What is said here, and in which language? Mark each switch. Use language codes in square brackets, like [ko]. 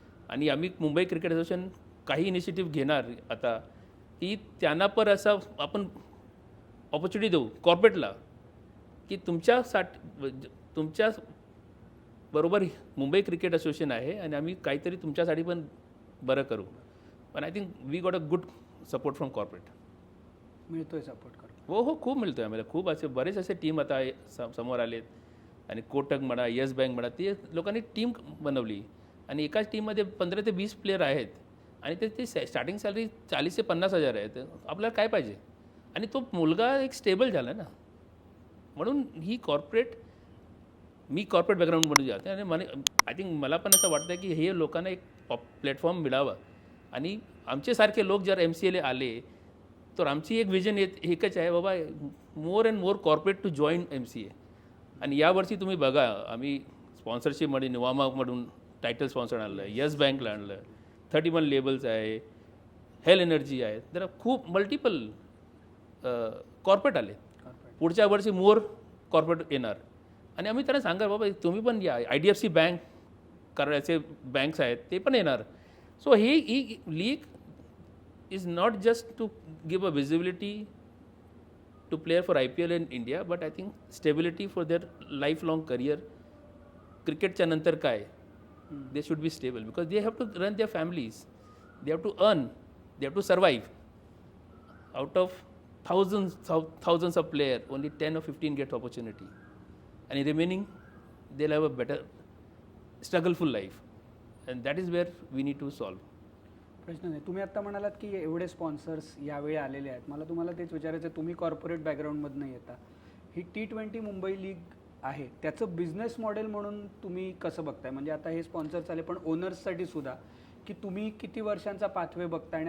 [mr] आणि आम्ही Mumbai cricket association काही इनिशिएटिव्ह घेणार आता की त्यांना पण असं आपण ऑपॉर्च्युनिटी देऊ कॉर्पोरेटला की तुमच्या बरोबर मुंबई क्रिकेट असोसिएशन आहे आणि आम्ही काहीतरी तुमच्यासाठी पण बरं करू. [en] पण I think we got a good support from corporate. [mr] मिळतोय सपोर्ट करून? हो, खूप मिळतो आहे आम्हाला. खूप बरेच असे टीम आता समोर आलेत. आणि कोटक म्हणा, येस बँक म्हणा, ते लोकांनी टीम बनवली आणि एकाच टीममध्ये 15 ते 20 प्लेयर आहेत. आणि ते स्टार्टिंग सॅलरी 40 ते 50 हजार आहे. तर आपल्याला काय पाहिजे? आणि तो मुलगा एक स्टेबल झाला ना. म्हणून ही मी कॉर्पोरेट बॅकग्राऊंडमधून जाते आणि आय थिंक मला पण असं वाटतं की हे लोकांना एक प्लॅटफॉर्म मिळावा. आणि आमच्यासारखे लोक जर MCA आले तर आमची एक विजन एकच आहे, बाबा more and more corporate to join MCA. आणि यावर्षी तुम्ही बघा, आम्ही स्पॉन्सरशिपमध्ये निवामाकडून टायटल स्पॉन्सर आणलं, येस बँकला आणलं, 31 लेबल्स आहे, हेल एनर्जी आहे. जरा खूप मल्टिपल कॉर्पोरेट आले. पुढच्या वर्षी मोर कॉर्पोरेट येणार. आणि आम्ही त्यांना सांगा, बाबा तुम्ही पण या, IDFC बँक करायचे बँक्स आहेत ते पण येणार. [en] so [mr] he league [en] is not just to give a visibility to player for IPL in India, but I think stability for their lifelong career. [mr] Cricketच्या नंतर काय? [en] They should be stable because they have to run their families. They have to earn. They have to survive. Out of thousands of players, only 10 or 15 get opportunity. And remaining, they'll have a better struggleful life. And that is where we need to solve. [mr] प्रश्न नाही. तुम्ही आत्ता म्हणालात की एवढे sponsors यावेळी आलेले आहेत. मला तुम्हाला तेच विचारायचं आहे, तुम्ही कॉर्पोरेट बॅकग्राऊंडमधनं येता, ही T20 मुंबई लीग आहे, त्याचं बिझनेस मॉडेल म्हणून तुम्ही कसं बघताय? म्हणजे आता हे स्पॉन्सर्स आले, पण ओनर्ससाठी सुद्धा की तुम्ही किती वर्षांचा पाथवे बघताय.